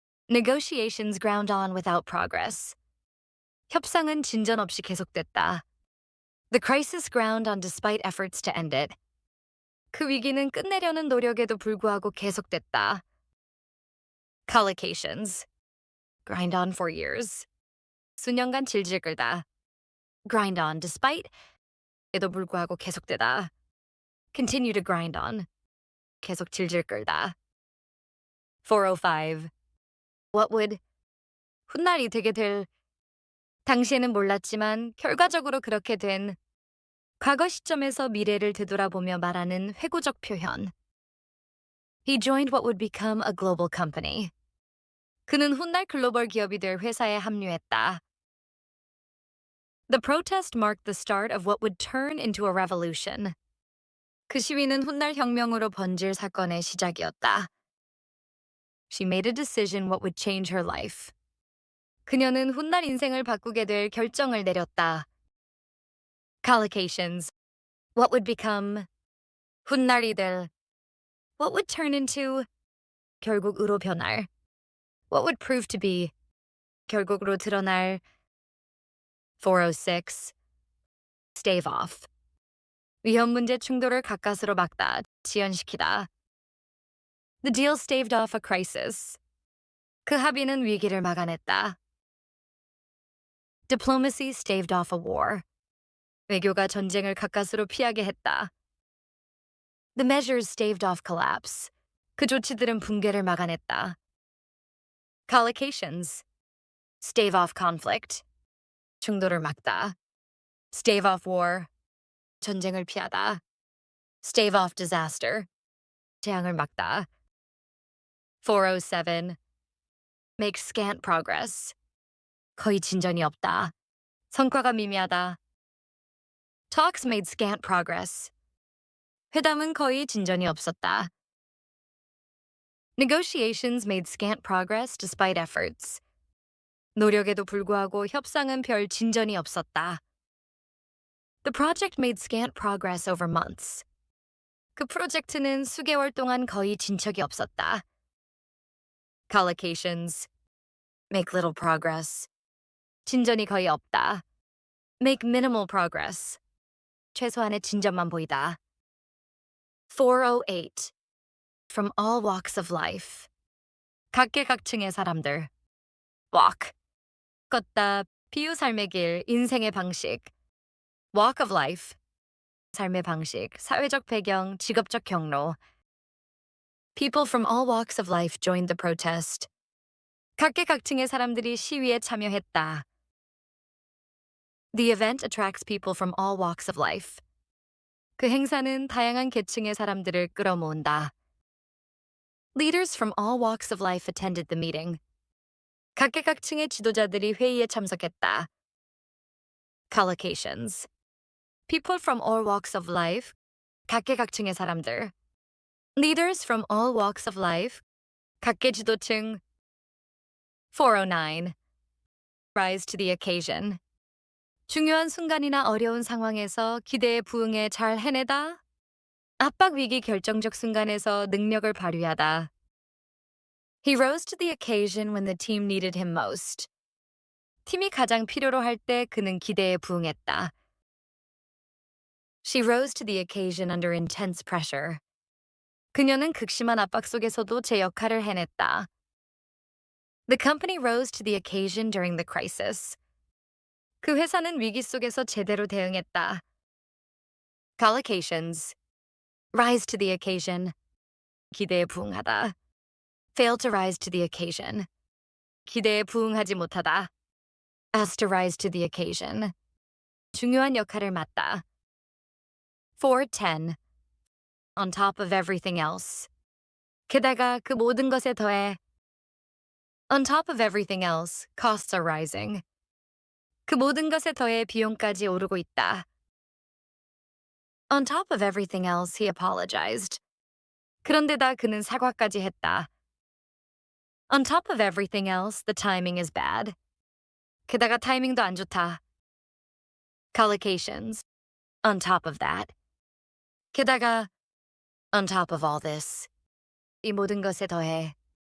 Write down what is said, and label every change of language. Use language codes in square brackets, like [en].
[en] Negotiations ground on without progress. [ko] 협상은 진전 없이 계속됐다. [en] The crisis ground on despite efforts to end it. [ko] 그 위기는 끝내려는 노력에도 불구하고 계속됐다. [en] Collocations. Grind on for years. [ko] 수년간 질질 끌다. [en] Grind on despite [ko] 에도 불구하고 계속되다. [en] Continue to grind on. [ko] 계속 질질 끌다. [en] 405. What would [ko] 훗날이 되게 될 당시에는 몰랐지만 결과적으로 그렇게 된 과거 시점에서 미래를 되돌아보며 말하는 회고적 표현. [en] He joined what would become a global company. [ko] 그는 훗날 글로벌 기업이 될 회사에 합류했다. [en] The protest marked the start of what would turn into a revolution. [ko] 그 시위는 훗날 혁명으로 번질 사건의 시작이었다. [en] She made a decision what would change her life. [ko] 그녀는 훗날 인생을 바꾸게 될 결정을 내렸다. [en] Collocations. What would become [ko] 훗날이 될 [en] What would turn into [ko] 결국 으로 변할 [en] What would prove to be [ko] 결국으로 드러날 [en] 406. Stave off. [ko] 위험 문제 충돌을 가까스로 막다, 지연시키다. [en] The deal staved off a crisis. [ko] 그 합의는 위기를 막아냈다. [en] Diplomacy staved off a war. [ko] 외교가 전쟁을 가까스로 피하게 했다. [en] The measures staved off collapse. [ko] 그 조치들은 붕괴를 막아냈다. [en] Collocations. Stave off conflict. [ko] 충돌을 막다. [en] Stave off war. [ko] 전쟁을 피하다. [en] Stave off disaster. [ko] 재앙을 막다. 407. [en] Make scant progress. [ko] 거의 진전이 없다. 성과가 미미하다. [en] Talks made scant progress. [ko] 회담은 거의 진전이 없었다. [en] Negotiations made scant progress despite efforts. [ko] 노력에도 불구하고 협상은 별 진전이 없었다. [en] The project made scant progress over months. [ko] 그 프로젝트는 수개월 동안 거의 진척이 없었다. [en] Collocations. Make little progress. [ko] 진전이 거의 없다. [en] Make minimal progress. [ko] 최소한의 진전만 보이다. [en] 408. From all walks of life. [ko] 각계각층의 사람들. Walk. 걷다, 비유 삶의 길, 인생의 방식. [en] Walk of life. [ko] 삶의 방식, 사회적 배경, 직업적 경로. [en] People from all walks of life joined the protest. [ko] 각계각층의 사람들이 시위에 참여했다. [en] The event attracts people from all walks of life. [ko] 그 행사는 다양한 계층의 사람들을 끌어모은다. [en] Leaders from all walks of life attended the meeting. [ko] 각계각층의 지도자들이 회의에 참석했다. [en] Collocations. People from all walks of life. [ko] 각계각층의 사람들. [en] Leaders from all walks of life. [ko] 각계 지도층. 409. [en] Rise to the occasion. [ko] 중요한 순간이나 어려운 상황에서 기대에 부응해 잘 해내다. 압박 위기 결정적 순간에서 능력을 발휘하다. [en] He rose to the occasion when the team needed him most. [ko] 팀이 가장 필요로 할 때 그는 기대에 부응했다. [en] She rose to the occasion under intense pressure. [ko] 그녀는 극심한 압박 속에서도 제 역할을 해냈다. [en] The company rose to the occasion during the crisis. [ko] 그 회사는 위기 속에서 제대로 대응했다. [en] Collocations. Rise to the occasion. [ko] 기대에 부응하다. [en] Fail to rise to the occasion. [ko] 기대에 부응하지 못하다. [en] As to rise to the occasion. [ko] 중요한 역할을 맡다. 410. [en] On top of everything else. [ko] 게다가 그 모든 것에 더해. [en] On top of everything else, costs are rising. [ko] 그 모든 것에 더해 비용까지 오르고 있다. [en] On top of everything else, he apologized. [ko] 그런데다 그는 사과까지 했다. [en] On top of everything else, the timing is bad. [ko] 게다가 타이밍도 안 좋다. [en] Collocations. On top of that. [ko] 게다가 [en] on top of all this. [ko] 이 모든 것에 더해